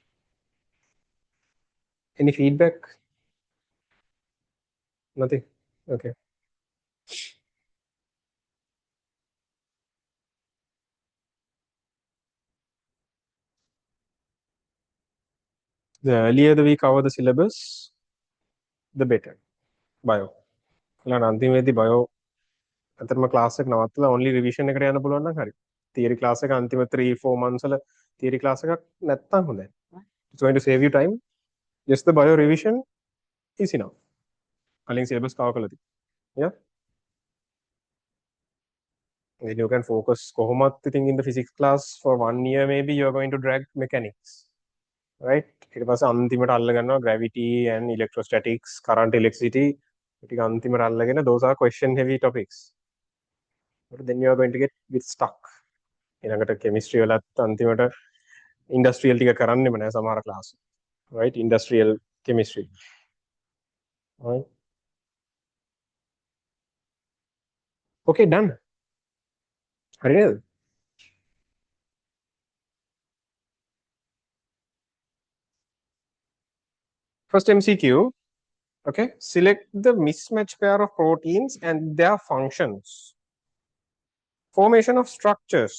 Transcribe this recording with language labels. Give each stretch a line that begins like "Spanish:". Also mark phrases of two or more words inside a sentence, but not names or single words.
English: Any feedback? Nothing. Okay. The earlier we cover the syllabus, the better.
Sinhala: Bio. Like අන්තිමේදී bio අතරම class එක නවත්තලා
English: only revision
Sinhala: එකට යන්න පුළුවන් නම් හරි.
English: Theory class
Sinhala: එක අන්තිම 3-4 months වල
English: theory class
Sinhala: එකක් නැත්තම් හොඳයි.
English: It's going to save you time. Just the bio revision is enough.
Sinhala: කලින්
English: syllabus cover
Sinhala: කළා. Yeah.
English: Then you can focus
Sinhala: කොහොමත් ඉතින්
English: in the physics class for 1 year maybe you are going to drag mechanics. Right?
Sinhala: ඊට පස්සේ අන්තිමට අල්ල ගන්නවා
English: gravity and electrostatics, current, electricity.
Sinhala: ටික අන්තිමට අල්ලගෙන
English: those are question heavy topics. But then you are going to get bit stuck.
Sinhala: ඊළඟට chemistry වලත් අන්තිමට industrial ටික කරන්නෙම නෑ සමහර class. Right?
English: Industrial chemistry. Right? Okay, done.
Sinhala: හරි නේද?
English: First MCQ. Okay, select the mismatch pair of proteins and their functions. Formation of structures.